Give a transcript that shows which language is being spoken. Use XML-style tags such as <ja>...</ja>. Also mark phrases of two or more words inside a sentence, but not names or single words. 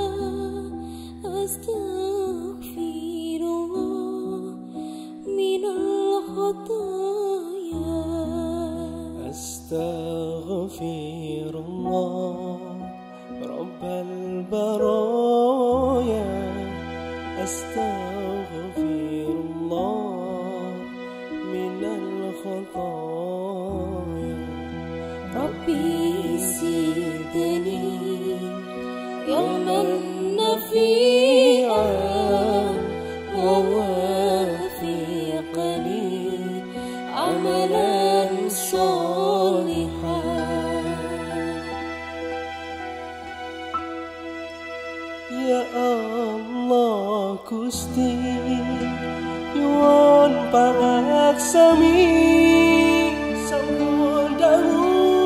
<ar>أستغفر الله من الخطايا أستغفر الله رب البرايا أستغفر الله من الخطايا. رب زدني يوما نافعا ووفقني عملا صالحا.</ar> <jv>Ya Allah Gusti nyuwun pangaksami sampun dawuh</jv>